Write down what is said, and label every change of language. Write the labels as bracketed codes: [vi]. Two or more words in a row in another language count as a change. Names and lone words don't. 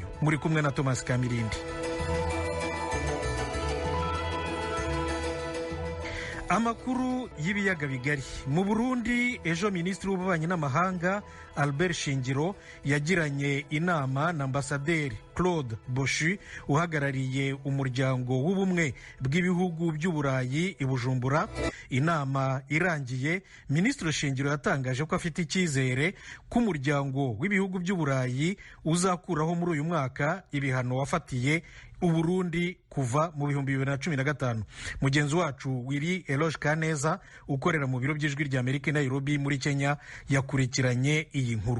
[rw] Muri kumwe na Thomas Kamirindi. Amakuru y'ibiyaga bigari. Mu Burundi ejo Minisitiri w'Ububanyi n'Amahanga Albert Shingiro yagiranye inama na Ambasaderi Claude Boshi uhagarariye umuryango w'ubumwe bw'ibihugu by'Uburayi i Bujumbura. Inama irangiye, Minisitiri Shingiro yatangaje ko afite icyizere ko umuryango w'ibihugu by'Uburayi uzakuraho muri uyu mwaka ibihano wafatiye Uburundi kuva mu 2015. Mugenzi wacu Willy Eloge Kaneza ukorera mu biro by'ijwi ry'Amerika i Nairobi muri Kenya yakurikiranye iyi nkuru.